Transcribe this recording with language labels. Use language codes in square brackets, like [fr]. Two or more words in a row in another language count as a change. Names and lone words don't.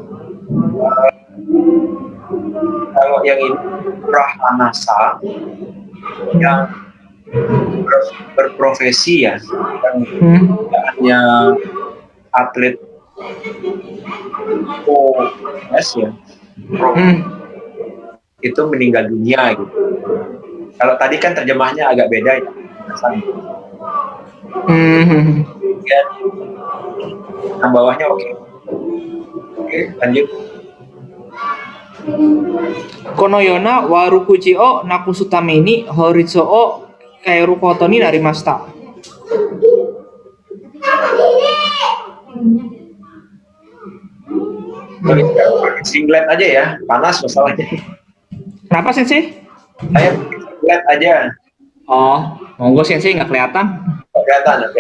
[id] Kalau yang ini Rahanasa yang berprofesi ya, yang tidak hanya atlet OS ya, itu meninggal dunia gitu. Kalau tadi kan terjemahnya agak beda ya. Ya, yang bawahnya oke. Oke, lanjut. [ja] このような悪口をなくすために法律を変えることになりました. [id] Pakai singlet aja ya, panas masalahnya. Kenapa Sensei? Saya pakai singlet aja. Oh, monggo Sensei, nggak kelihatan. Kelihatan, oke.